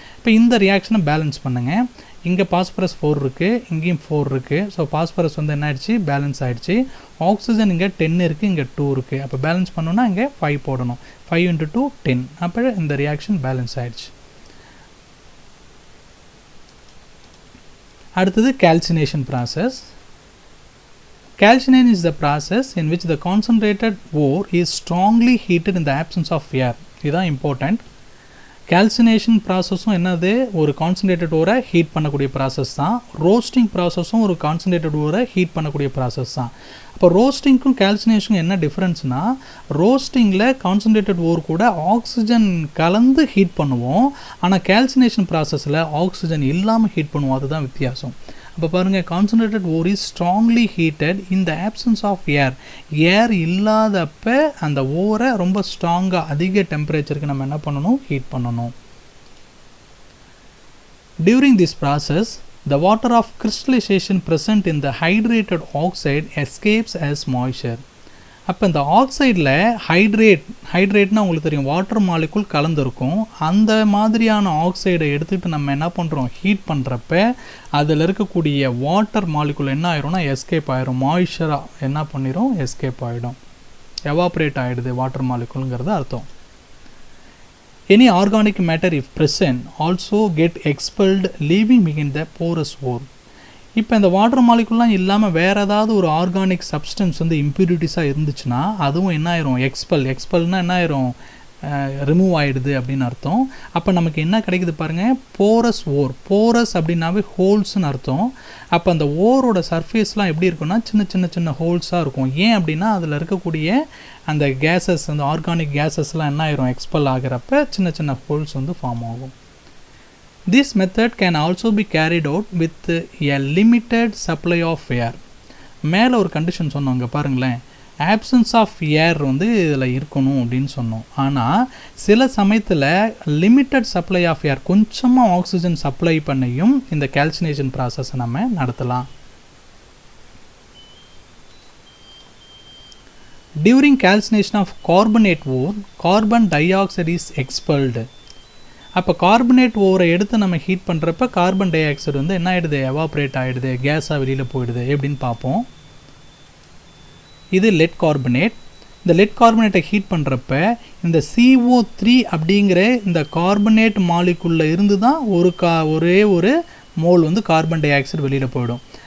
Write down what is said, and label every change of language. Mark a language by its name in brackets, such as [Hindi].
[Tamil] இப்போ இந்த ரியாக்ஷனை பேலன்ஸ் பண்ணுங்கள். இங்கே பாஸ்பரஸ் 4 இருக்குது, இங்கேயும் 4 இருக்குது. ஸோ பாஸ்பரஸ் வந்து என்ன ஆயிடுச்சு, பேலன்ஸ் ஆகிடுச்சு. ஆக்சிஜன் இங்கே 10 இருக்குது, இங்கே 2 இருக்குது. அப்போ பேலன்ஸ் பண்ணோன்னா இங்கே 5 போடணும். 5 × 2 10. அப்போ இந்த ரியாக்ஷன் பேலன்ஸ் ஆகிடுச்சு. அடுத்தது [English] calcination process. Calcination is the process in which the concentrated ore is strongly heated in the absence of air. [Tamil] இதுதான் important. Calcination ப்ராசஸும் என்னது, ஒரு கான்சன்ட்ரேட்டட் ஓரை ஹீட் பண்ணக்கூடிய ப்ராசஸ் தான். ரோஸ்டிங் ப்ராசஸும் ஒரு கான்சன்ட்ரேட்டட் ஓரை ஹீட் பண்ணக்கூடிய ப்ராசஸ் தான். அப்போ ரோஸ்டிங்க்கும் கால்சினேஷனுக்கும் என்ன டிஃப்ரென்ஸ்னால், ரோஸ்டிங்கில் கான்சன்ட்ரேட்டட் ஓர் கூட ஆக்சிஜன் கலந்து ஹீட் பண்ணுவோம், ஆனால் கால்சினேஷன் ப்ராசஸில் ஆக்சிஜன் இல்லாமல் ஹீட் பண்ணுவோம். அதுதான் வித்தியாசம். அப்போ பாருங்கள், [English] Concentrated ore is strongly heated in the absence of air. [Tamil] ஏர் இல்லாதப்ப அந்த ஓரை ரொம்ப ஸ்ட்ராங்காக அதிக டெம்பரேச்சருக்கு நம்ம என்ன பண்ணணும், ஹீட் பண்ணணும். [English] During this process, the water of crystallization present in the hydrated oxide escapes as moisture. [Tamil] அப்போ இந்த ஆக்சைடில் ஹைட்ரேட்னா உங்களுக்கு தெரியும், வாட்டர் மாலிகுல் கலந்துருக்கும். அந்த மாதிரியான ஆக்சைடை எடுத்துகிட்டு நம்ம என்ன பண்ணுறோம், ஹீட் பண்ணுறப்ப அதில் இருக்கக்கூடிய வாட்டர் மாலிகுல் என்ன ஆயிரும்னா எஸ்கேப் ஆயிரும். மாய்ஸ்சராக என்ன பண்ணிடும், எஸ்கேப் ஆகிடும், எவாப்ரேட் ஆகிடுது வாட்டர் மாலிகுல்ங்கிறது அர்த்தம். [English] Any organic matter if present also get expelled leaving behind the porous ore. [Tamil] இப்போ இந்த வாட்டர் மாலிகுல்லாம் இல்லாமல் வேறு ஏதாவது ஒரு ஆர்கானிக் சப்ஸ்டன்ஸ் வந்து இம்ப்யூரிட்டிஸாக இருந்துச்சுன்னா அதுவும் என்ன ஆயிரும், எக்ஸ்பெல்னா என்ன ஆயிரும், ரிமூவ் ஆகிடுது அப்படின்னு அர்த்தம். அப்போ நமக்கு என்ன கிடைக்குது பாருங்கள், போரஸ் ஓர். போரஸ் அப்படின்னாவே ஹோல்ஸ்னு அர்த்தம். அப்போ அந்த ஓரோட சர்ஃபேஸ்லாம் எப்படி இருக்குன்னா சின்ன ஹோல்ஸாக இருக்கும். ஏன் அப்படின்னா அதில் இருக்கக்கூடிய அந்த கேஸஸ், அந்த ஆர்கானிக் கேஸஸ்லாம் என்ன ஆயிரும், எக்ஸ்பெல் ஆகிறப்ப சின்ன ஹோல்ஸ் வந்து ஃபார்ம் ஆகும். [English] This method can also be carried out with a limited supply of air. [Tamil] மேலே ஒரு கண்டிஷன் சொன்னோங்க பாருங்களேன், ஆப்சன்ஸ் ஆஃப் ஏர் வந்து இதில் இருக்கணும் அப்படின்னு சொன்னோம். ஆனால் சில சமயத்தில் லிமிட்டட் சப்ளை ஆஃப் ஏர், கொஞ்சமாக ஆக்சிஜன் சப்ளை பண்ணியும் இந்த கால்சினேஷன் ப்ராசஸை நம்ம நடத்தலாம். [English] During calcination of carbonate ore, carbon dioxide is expelled. [Tamil] அப்போ கார்பனேட் ஓரை எடுத்து நம்ம ஹீட் பண்ணுறப்ப கார்பன் டை ஆக்சைடு வந்து என்ன ஆகிடுது, எவாப்ரேட் ஆகிடுது, கேஸாக வெளியில் போயிடுது. எப்படின்னு பார்ப்போம். இது லெட் கார்பனேட். இந்த லெட் கார்பனேட்டை ஹீட் பண்ணுறப்ப இந்த CO3 அப்படிங்கிற இந்த கார்பனேட் மாலிகுலில் இருந்து தான் ஒரே ஒரு மோல் வந்து கார்பன் டை ஆக்சைடு வெளியில் போயிடும்.